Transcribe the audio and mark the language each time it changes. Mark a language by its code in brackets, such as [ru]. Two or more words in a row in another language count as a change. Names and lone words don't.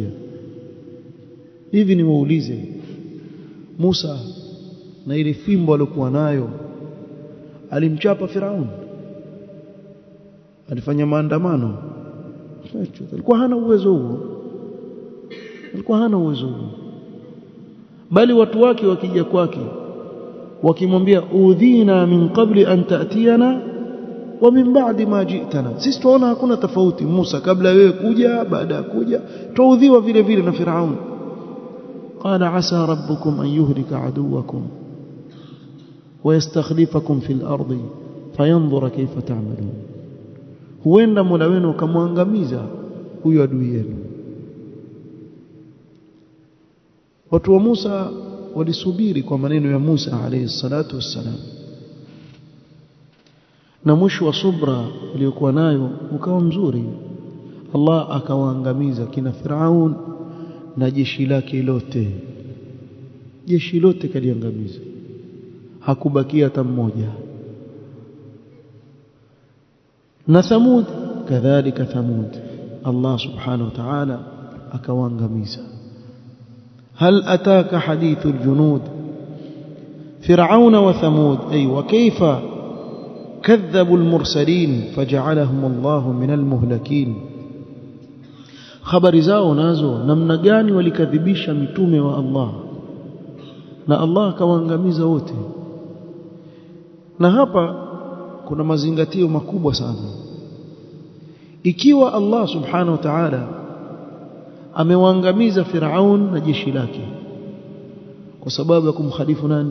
[sw] Hivi ni waulize, Musa na ile fimbo aliyokuwa nayo alimchapa Firaun? Alifanya maandamano? Alikuwa hana uwezo huo, bali watu wake wakija kwake wakimwambia [ar] أوذينا من قبل أن تأتينا ومن بعد ما جئتنا, [sw] sisi tunaona hakuna tofauti Musa kabla wewe kuja, baada ya kuja tuudhiwa vile vile na Firaun. [ar] قال عسى ربكم أن يهلك عدوكم ويستخلفكم في الأرض فينظر كيف تعملون, [sw] huenda Mola wenu akamwangamiza huyo adui yenu. Watu wa Musa walisubiri kwa maneno ya Musa [ar] عليه الصلاة والسلام, [sw] na mwisho wa subra iliyokuwa nayo ukawa mzuri. Allah akawaangamiza kina Firaun na jeshi lake lote, jeshi lote kaliangamiza, hakubakia hata mmoja. Na Thamud kadhalika, Thamud Allah [ar] سبحانه وتعالى [sw] akawaangamiza. [ar] هل أتاك حديث الجنود فرعون وثمود أي وكيف كذبوا المرسلين فجعلهم الله من المهلكين. [sw] خبر zao nazo namna gani walikadhibisha mitume wa Allah na Allah akawaangamiza wote. Na hapa kuna mazingatio makubwa sana. Ikiwa Allah [ar] سبحانه وتعالى [sw] amewaangamiza Firaun na jeshi lake kwa sababu ya kumkhalifu nani?